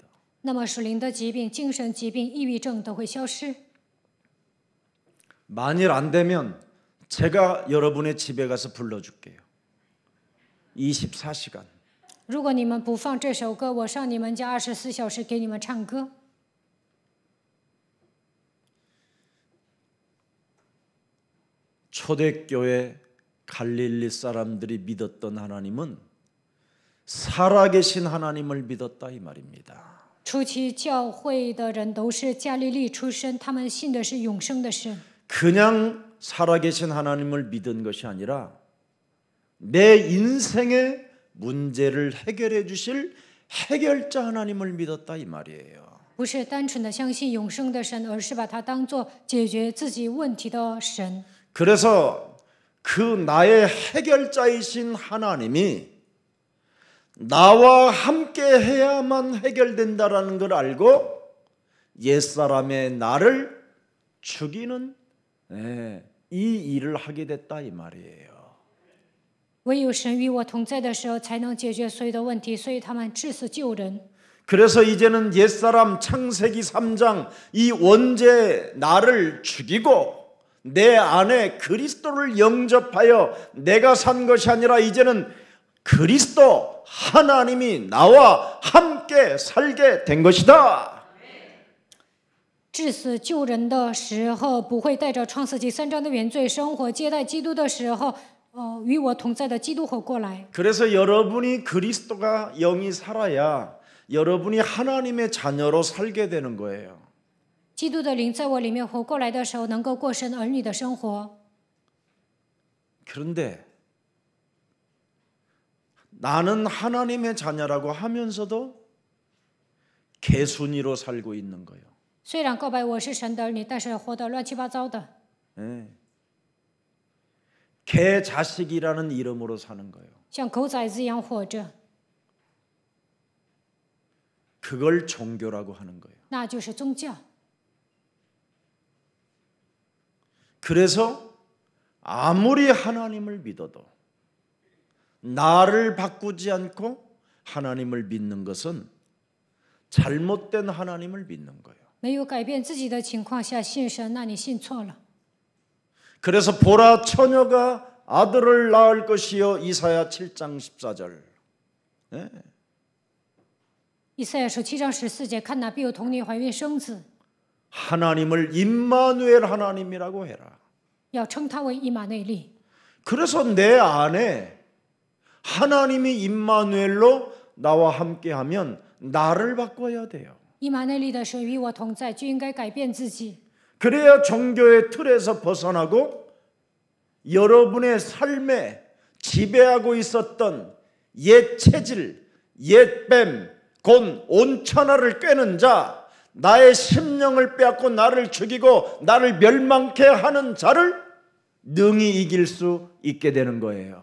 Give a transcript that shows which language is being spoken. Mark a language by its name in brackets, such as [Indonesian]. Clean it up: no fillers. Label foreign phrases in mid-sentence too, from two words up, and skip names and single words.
[Chinese] 那么属灵的疾病、精神疾病、抑郁症都会消失。 [Korean] 만일 안 되면 제가 여러분의 집에 가서 불러줄게요. 24시간. [Chinese] 如果你们不放这首歌，我上你们家24小时给你们唱歌。 [Korean] 초대교회 갈릴리 사람들이 믿었던 하나님은 살아계신 하나님을 믿었다 이 말입니다. [Chinese] 初期教会的人都是加利利出身，他们信的是永生的神。 [Korean] 그냥 살아계신 하나님을 믿은 것이 아니라 내 인생의 문제를 해결해 주실 해결자 하나님을 믿었다 이 말이에요. [Chinese] 不是单纯的相信永生的神，而是把它当作解决自己问题的神。 [Korean] 그래서 그 나의 해결자이신 하나님이 나와 함께 해야만 해결된다라는 걸 알고 옛사람의 나를 죽이는 이 일을 하게 됐다 이 말이에요. [Chinese] 唯有神与我同在的时候，才能解决所有的问题，所以他们至死救人。 [Korean] 그래서 이제는 옛사람 창세기 3장 이 원죄 나를 죽이고 내 안에 그리스도를 영접하여 내가 산 것이 아니라 이제는 그리스도 하나님이 나와 함께 살게 된 것이다. [Chinese] 致死救人的时候，不会带着创世纪3章的原罪生活；接待基督的时候，与我同在的基督活过来。 [Korean] 그래서 여러분이 그리스도가 영이 살아야 여러분이 하나님의 자녀로 살게 되는 거예요. [Chinese] 基督的灵在我里面活过来的时候，能够过神儿女的生活。 [Korean] 그런데 나는 하나님의 자녀라고 하면서도 개순이로 살고 있는 거예요. [Chinese] 虽然告白我是神的儿女，但是活得乱七八糟的， [Korean] 네. 개 자식이라는 이름으로 사는 거예요. [Chinese] 像狗崽子一样活着， [Korean] 그걸 종교라고 하는 거예요. [Chinese] 那就是宗教。 [Korean] 그래서 아무리 하나님을 믿어도 나를 바꾸지 않고 하나님을 믿는 것은 잘못된 하나님을 믿는 거예요. [Chinese] 没有改变自己的情况下信神，那你信错了。 [Korean] 그래서 보라 처녀가 아들을 낳을 것이요 이사야 7장 14절. 네. [Chinese] 以赛亚书7章14节，看哪必有童女怀孕生子， [Korean] 하나님을 임마누엘 하나님이라고 해라. [Chinese] 要称他为以马内利。 [Korean] 그래서 내 안에 하나님이 임마누엘로 나와 함께하면 나를 바꿔야 돼요. [Chinese] 以马内利的神与我同在，就应该改变自己， [Korean] 그래야 종교의 틀에서 벗어나고 여러분의 삶에 지배하고 있었던 옛 체질, 옛 뱀, 곧 온천하를 꿰는 자, 나의 심령을 빼앗고 나를 죽이고 나를 멸망케 하는 자를 능히 이길 수 있게 되는 거예요.